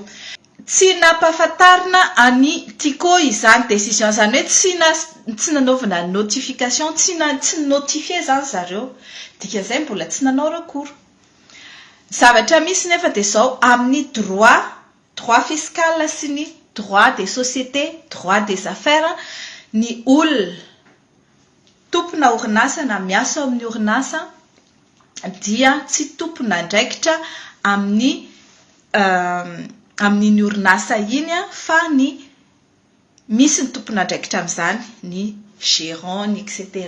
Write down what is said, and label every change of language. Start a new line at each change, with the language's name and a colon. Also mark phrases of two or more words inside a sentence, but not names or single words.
Malagasy: Tsy nampahafantarina any tiako izany décision zany hoe tsy nanaovana notification tsy notifie zany zareo dika zay mbola tsy nanao recours. Zavatra misy nefa dia zao amin'ny
French: droit fiscal
Malagasy: sy ny
French: droit des sociétés, droit des affaires
Malagasy: ny olona tompona orinasa na miasa amin'ny orinasa dia tsy tompona ndraikitra amin'ny orinasa iny fa ny misy ny tompona ndraikitra amin'izany ny gérant etc.